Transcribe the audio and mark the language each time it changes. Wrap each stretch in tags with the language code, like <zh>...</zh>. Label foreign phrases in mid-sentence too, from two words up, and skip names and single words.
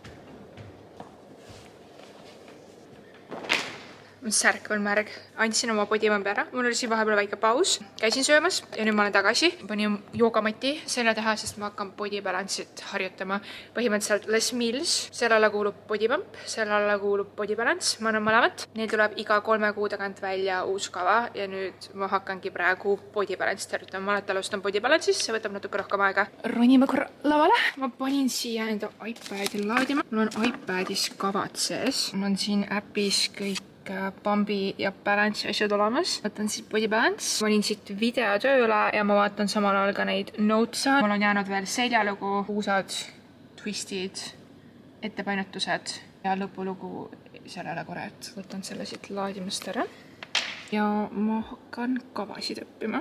<et>Särk on märg. Andsin oma bodimambi ära. Mul oli siin vahepeal väike paus. Käisin söömas ja nüüd ma olen tagasi. Panin joogamati selja taha, sest ma hakkan</et> <en>body balance'it</en> <et>harjutama. Põhimõtteliselt Les Mills. Selle alla kuulub bodipump, selle alla kuulub</et> <en>body balance.</en> <et>Ma annan mõlemat. Neil tuleb iga 3 kuu tagant välja uus kava ja nüüd ma hakkangi praegu</et> <en>body balance'it</en> <et>harjutama. Ma alati alustan</et> <en>body balance'ist,</en> <et>see võtab natuke rohkem aega. Ronime korra lavale. Ma panin siia enda iPadi laadima. Mul on iPadis kavad sees. Mul on siin äpis kõik Bambi ja balance asjad olemas. Võtan siit</et> <en>body balance.</en> <et>Ma olin siit videotöö üle ja ma vaatan samal ajal ka neid notes'e. Mul on jäänud veel seljalugu, puusad, twistid, ettepainetused ja lõpulugu sellele korra, et võtan selle siit laadimast ära. Ja ma hakkan kavasid õppima.</et>